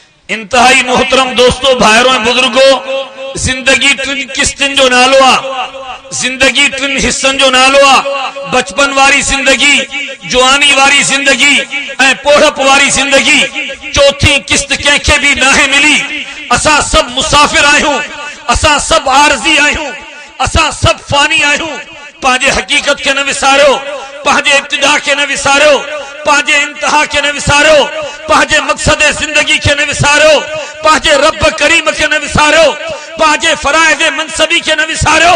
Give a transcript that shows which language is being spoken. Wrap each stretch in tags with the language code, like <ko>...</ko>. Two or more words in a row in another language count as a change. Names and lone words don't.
<sd>انتہائی محترم دوستو بھائروں بزرگوں، زندگی ٹن قسطن جو نالو آ، زندگی ٹن حصن جو نالو آ، بچپن واری زندگی، جوانی واری زندگی، پوڑھپ واری زندگی، چوتھی قسط کینکھے بھی ناہے ملی۔ اساں سب مسافر آئے ہوں، اساں سب عارضی آئے ہوں، اساں سب فانی آئے ہوں۔ پانجے حقیقت کے نہ وسارو، پانجے ابتدا کے نہ وسارو، پانجے انتہا کے نہ وسارو، پانجے مقصد زندگی کے نہ وسارو، پانجے رب کریم کے نہ وسارو، پانجے فرائض منصبی کے نہ وسارو۔</sd>